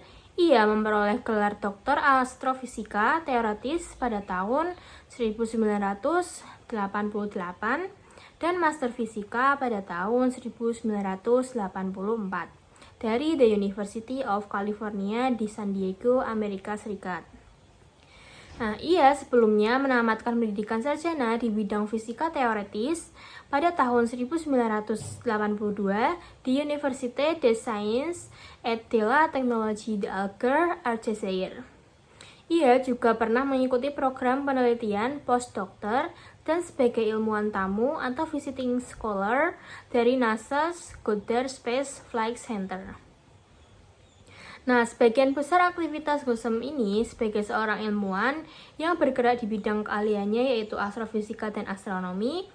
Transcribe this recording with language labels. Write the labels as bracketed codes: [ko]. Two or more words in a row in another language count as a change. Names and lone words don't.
[id] Ia memperoleh gelar doktor astrofisika teoritis pada tahun 1988 dan master fisika pada tahun 1984 dari The University of California di San Diego, Amerika Serikat. Ia sebelumnya menamatkan pendidikan sarjana di bidang fisika teoritis pada tahun 1982 di Université des Sciences et de la Technologie d'Alger, Aljazair. Ia juga pernah mengikuti program penelitian postdoktor dan sebagai ilmuwan tamu atau [en] visiting scholar [id] dari NASA's Goddard Space Flight Center. Sebagian besar aktivitas Husom ini sebagai seorang ilmuwan yang bergerak di bidang keahliannya yaitu astrofisika dan astronomi.